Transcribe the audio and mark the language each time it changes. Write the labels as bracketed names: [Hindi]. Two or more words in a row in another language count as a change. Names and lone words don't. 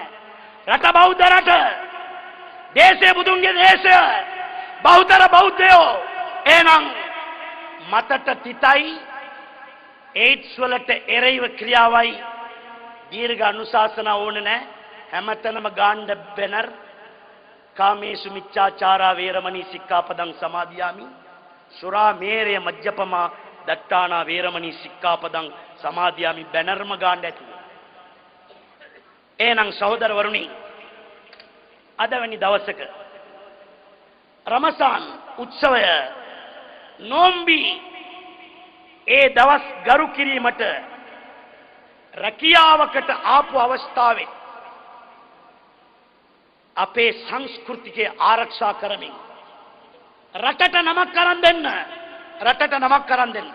[Sinhala] රට බෞද්ධ රට. දේශේ බුදුන්ගේ දේශය. බෞද්ධ බෞද්ධයෝ. එහෙනම් මතට තිතයි ඒඩ්ස් වලට එරෙහිව ක්‍රියාවයි දීර්ඝ අනුශාසනා ඕනේ නැහැ. හැමතැනම ගාන්න බැනර් [Pali] කාමේසු මිච්ඡාචාරා වේරමණී සික්ඛාපදං සමාදියාමි. සුරා මේරය මජ්ජපමා දට්ඨානා වේරමණී සික්ඛාපදං සමාදියාමි [Sinhala] බැනර්ම ගාන්න ඇති. එහෙනම් සහෝදරවරුනි අද වැනි දවසක රමසාන් උත්සවය නොම්බි ඒ දවස් ගරු කිරීමට රැකියාවකට ආපු අවස්ථාවේ අපේ සංස්කෘතිකය ආරක්ෂා කරමින් රටට නමක් කරන් දෙන්න.